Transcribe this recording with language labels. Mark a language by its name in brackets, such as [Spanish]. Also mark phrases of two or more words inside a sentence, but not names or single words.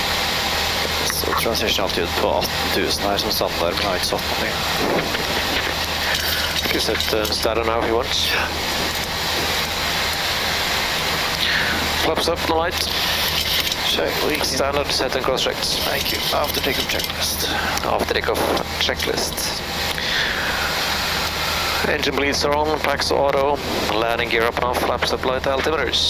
[Norwegian] Transition alltid ut på 18 000 her som standard, men har ikke satt noe. [English] You can set starter now if you want. Flaps up, no light. Check. Standard set and cross checks. Thank you. After takeoff checklist. After takeoff checklist. Engine bleeds are on, packs auto, landing gear up and off, flaps up, light altimeters.